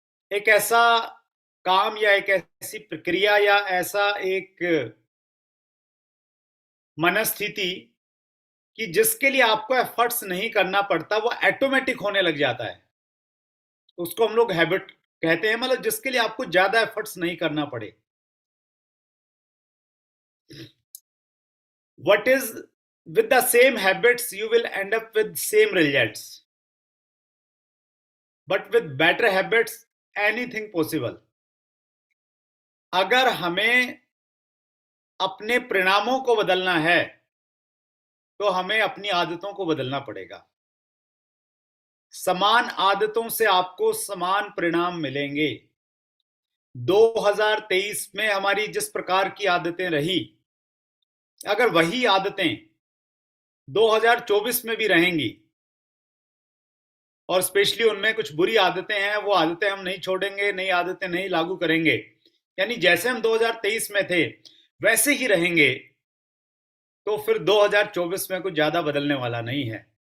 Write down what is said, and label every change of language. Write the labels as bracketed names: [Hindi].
[Hindi] एक ऐसा काम या एक ऐसी प्रक्रिया या ऐसा एक मनस्थिति कि जिसके लिए आपको एफर्ट्स नहीं करना पड़ता, वो ऑटोमेटिक होने लग जाता है। उसको हम लोग हैबिट कहते हैं, मतलब जिसके लिए आपको ज्यादा एफर्ट्स नहीं करना पड़े। [English] What is with the same habits you will end up with same results, but with better habits anything possible। [Hindi] अगर हमें अपने परिणामों को बदलना है तो हमें अपनी आदतों को बदलना पड़ेगा। समान आदतों से आपको समान परिणाम मिलेंगे। 2023 में हमारी जिस प्रकार की आदतें रही, अगर वही आदतें 2024 में भी रहेंगी, और स्पेशली उनमें कुछ बुरी आदतें हैं, वो आदतें हम नहीं छोड़ेंगे, नई आदतें नहीं लागू करेंगे, यानी जैसे हम 2023 में थे वैसे ही रहेंगे, तो फिर 2024 में कुछ ज्यादा बदलने वाला नहीं है।